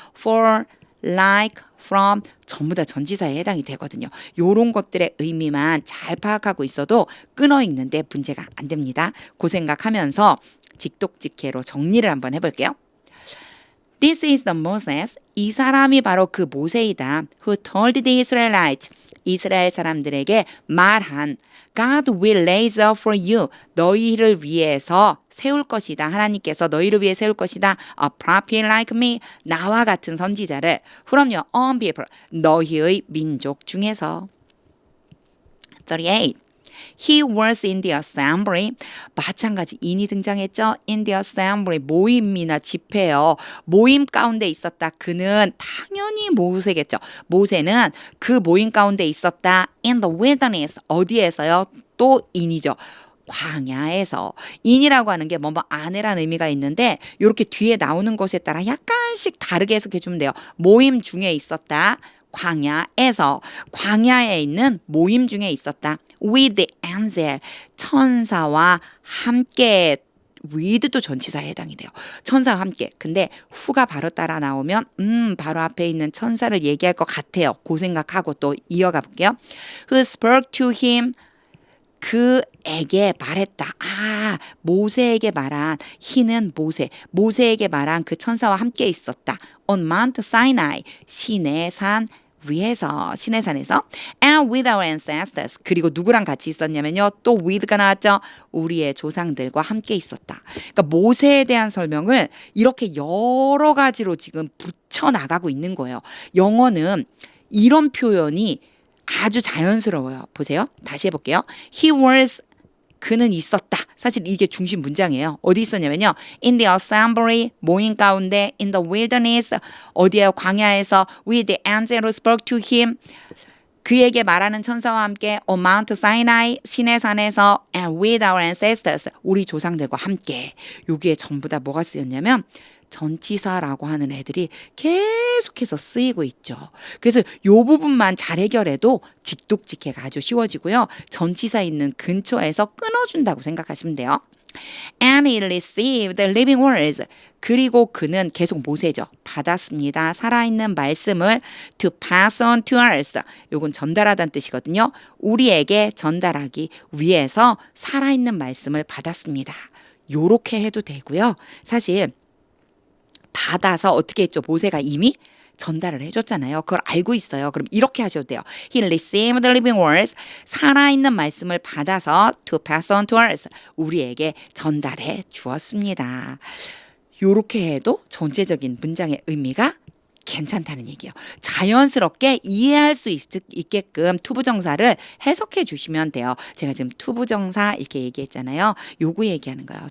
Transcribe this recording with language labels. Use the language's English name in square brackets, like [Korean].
[Korean] For, like, from 전부 다 전치사에 해당이 되거든요. 요런 것들의 의미만 잘 파악하고 있어도 끊어 읽는데 문제가 안 됩니다. 그 생각하면서 직독직해로 정리를 한번 해볼게요. [English] This is the Moses. [Korean] 이 사람이 바로 그 모세이다. [English] Who told the Israelites. [Korean] 이스라엘 사람들에게 말한 [English] God will raise up for you. [Korean] 너희를 위해서 세울 것이다. 하나님께서 너희를 위해 세울 것이다. [English] A prophet like me. [Korean] 나와 같은 선지자를 [English] from your own people. [Korean] 너희의 민족 중에서. 38. [English] He was in the assembly. [Korean] 마찬가지 인이 등장했죠. [English] In the assembly [Korean] 모임이나 집회요. 모임 가운데 있었다. 그는 당연히 모세겠죠. 모세는 그 모임 가운데 있었다. [English] In the wilderness [Korean] 어디에서요? 또 인이죠. 광야에서. 인이라고 하는 게 뭐뭐 안에라는 의미가 있는데 이렇게 뒤에 나오는 것에 따라 약간씩 다르게 해석해 주면 돼요. 모임 중에 있었다. 광야에서 광야에 있는 모임 중에 있었다. [English] With the angel [Korean] 천사와 함께 with도 전치사에 해당이 돼요. 천사와 함께. 근데 who가 바로 따라 나오면 바로 앞에 있는 천사를 얘기할 것 같아요. 그 생각하고 또 이어가 볼게요. [English] Who spoke to him [Korean] 그에게 말했다. 모세에게 말한 희는 모세에게 말한 그 천사와 함께 있었다. [English] On Mount Sinai [Korean] 신의 산 위에서 신의 산에서 [English] and with our ancestors [Korean] 그리고 누구랑 같이 있었냐면요. 또 with가 나왔죠. 우리의 조상들과 함께 있었다. 그러니까 모세에 대한 설명을 이렇게 여러 가지로 지금 붙여 나가고 있는 거예요. 영어는 이런 표현이 아주 자연스러워요. 보세요. 다시 해볼게요. [English] He was [Korean] 그는 있었다. 사실 이게 중심 문장이에요. 어디 있었냐면요. [English] In the assembly [Korean] 모임 가운데 [English] in the wilderness [Korean] 어디에요? 광야에서 [English] with the angel who spoke to him [Korean] 그에게 말하는 천사와 함께 [English] on Mount Sinai [Korean] 신의 산에서 [English] and with our ancestors [Korean] 우리 조상들과 함께 여기에 전부 다 뭐가 쓰였냐면 전치사라고 하는 애들이 계속해서 쓰이고 있죠. 그래서 이 부분만 잘 해결해도 직독직해가 아주 쉬워지고요. 전치사 있는 근처에서 끊어준다고 생각하시면 돼요. [English] And he received the living words. [Korean] 그리고 그는 계속 모세죠. 받았습니다. 살아있는 말씀을 [English] to pass on to us. [Korean] 요건 전달하다는 뜻이거든요. 우리에게 전달하기 위해서 살아있는 말씀을 받았습니다. 요렇게 해도 되고요. 사실 받아서 어떻게 했죠? 모세가 이미 전달을 해줬잖아요. 그걸 알고 있어요. 그럼 이렇게 하셔도 돼요. [English] He received the living words. [Korean] 살아있는 말씀을 받아서 [English] to pass on to us. [Korean] 우리에게 전달해 주었습니다. 이렇게 해도 전체적인 문장의 의미가 괜찮다는 얘기예요. 자연스럽게 이해할 수 있게끔 투부정사를 해석해 주시면 돼요. 제가 지금 투부정사 이렇게 얘기했잖아요. 요거 얘기하는 거예요.